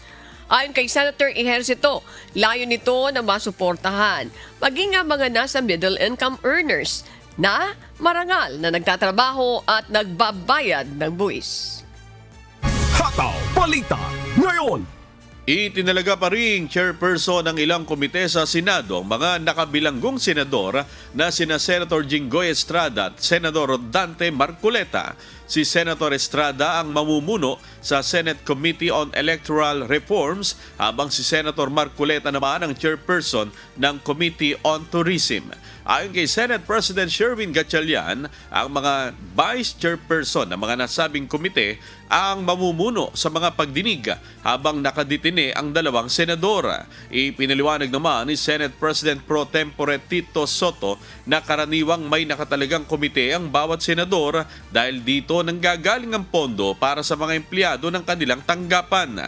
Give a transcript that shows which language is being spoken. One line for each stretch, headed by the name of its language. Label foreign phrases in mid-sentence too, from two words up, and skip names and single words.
Filipino: Ayon kay Senator Ejercito, layo nito na masuportahan maging ang mga nasa
English: middle income earners
Filipino: na marangal na nagtatrabaho at nagbabayad ng buwis. Hataw Balita ngayon. Itinalaga pa rin chairperson ng ilang komite sa Senado ang mga nakabilanggong senador na sina Senator Jinggoy Estrada at Senador Dante Marcoleta. Si Senator Estrada ang mamumuno sa Senate Committee on Electoral Reforms habang si Senator Marcoleta naman ang chairperson ng Committee on Tourism. Ayon kay Senate President Sherwin Gatchalian, ang mga vice chairperson ng mga nasabing komite ang mamumuno sa mga pagdinig habang nakaditine ang dalawang senador. Ipinaliwanag naman ni Senate President Pro Tempore Tito Soto na karaniwang may nakatalagang komite ang bawat senador dahil dito nanggagaling ang pondo para sa mga empleyado ng kanilang tanggapan.